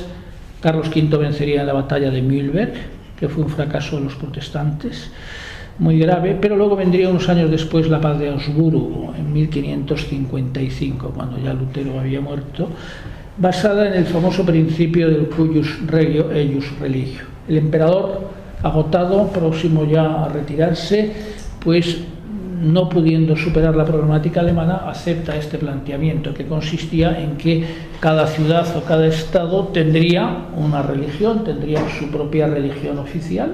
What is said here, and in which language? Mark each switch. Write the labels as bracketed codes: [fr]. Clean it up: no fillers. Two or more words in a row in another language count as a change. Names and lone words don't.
[es] Carlos V vencería en la batalla de Mühlberg, que fue un fracaso de los protestantes, muy grave, pero luego vendría unos años después la paz de Augsburgo, en 1555, cuando ya Lutero había muerto, basada en el famoso principio del [la] cuius regio eius religio. [es] El emperador, agotado, próximo ya a retirarse, pues no pudiendo superar la problemática alemana, acepta este planteamiento, que consistía en que cada ciudad o cada estado tendría una religión, tendría su propia religión oficial.